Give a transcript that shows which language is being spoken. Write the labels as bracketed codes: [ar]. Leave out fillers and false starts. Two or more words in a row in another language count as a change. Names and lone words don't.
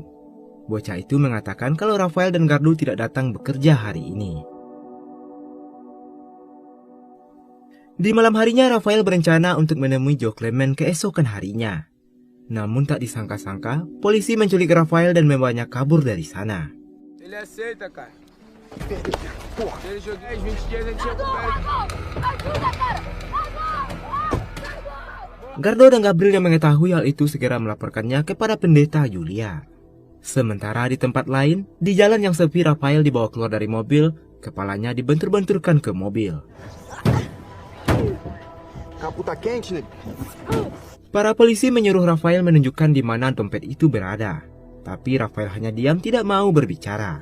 [id] Bocah itu mengatakan kalau Rafael dan Gardu tidak datang bekerja hari ini. Di malam harinya, Rafael berencana untuk menemui Joe Clement keesokan harinya. Namun tak disangka-sangka, polisi menculik Rafael dan membawanya kabur dari sana. [pt] Ele aceita, cara. Se ele jogar 20 dias, a gente recupera. Ajuda, cara! [id] Gardo dan Gabriel yang mengetahui hal itu segera melaporkannya kepada Pendeta Julia. Sementara di tempat lain, di jalan yang sepi, Rafael dibawa keluar dari mobil, kepalanya dibentur-benturkan ke mobil. Para polisi menyuruh Rafael menunjukkan di mana dompet itu berada, tapi Rafael hanya diam, tidak mau berbicara.